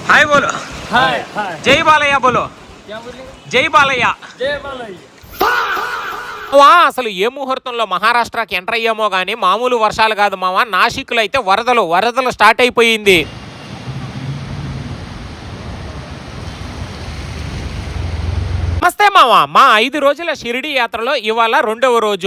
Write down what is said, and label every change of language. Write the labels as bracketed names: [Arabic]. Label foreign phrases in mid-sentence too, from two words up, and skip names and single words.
[Hindi] हाय बोलो। हाय हाय जय बालయ్య बोलो। क्या बोले? जय बालయ్య। जय बालయ్య। [Telugu] అసలు ఏ ముహూర్తంలో మహారాష్ట్రకి ఎంటర్ అయ్యామో గానీ మామూలు వర్షాలు కాదు మామ. నాసిక్లో అయితే వరదలు స్టార్ట్ అయిపోయింది. నమస్తే మామ. మా 5 రోజుల షిరిడి యాత్రలో ఇవాళ 2వ రోజు.